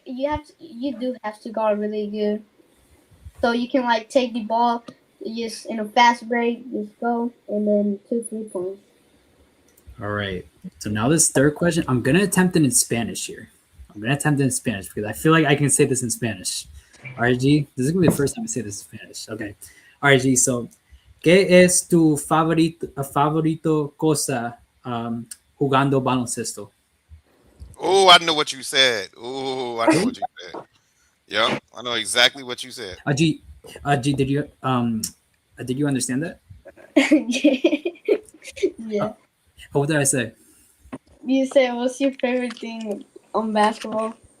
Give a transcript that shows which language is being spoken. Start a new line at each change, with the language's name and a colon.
English: You do have to guard really good, so you can like take the ball, just in a fast break, just go, and then 2 3 points. All right. So now this third question, I'm gonna attempt it in Spanish here. I'm gonna attempt it in Spanish because I feel like I can say this in Spanish. All right, G. This is gonna be the first time I say this in Spanish. Okay. All right, G.
Spanish: So, ¿qué es tu favorito cosa jugando baloncesto?
English: Oh, I know what you said. Oh, I know what you said. Yep, I know exactly what you said. G, G, did you understand that? Yeah. What did I say? You say what's your favorite thing on basketball?